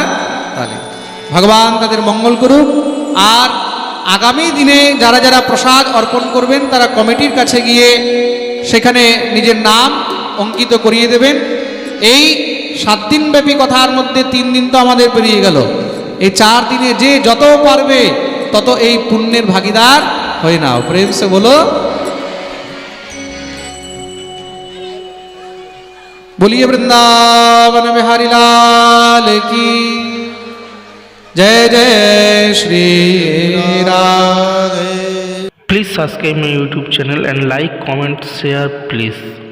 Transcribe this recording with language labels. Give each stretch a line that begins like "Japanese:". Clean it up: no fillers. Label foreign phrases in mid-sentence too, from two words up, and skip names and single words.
Bangla: তালি ভগবান তাদের মঙ্গল করুক আর আগামী দিনে যারা যারা প্রসাদ অর্পণ করবেন তারা কমিটির কাছে গিয়ে সেখানে নিজের নাম অঙ্কিত করিয়ে দেবেন এই 7 দিনব্যাপী কথার মধ্যে 3 দিন তো আমাদের পেরিয়ে গেল এই 4 দিনে যে যত পারবে তত এই পুণ্যের ভাগীদার হয়ে নাও
Hindi: प्रेम से बोलो बोलिए वृंदावन बिहारी लाल की जय जय श्री राधे
English: Please subscribe my YouTube channel and like, comment, share, please.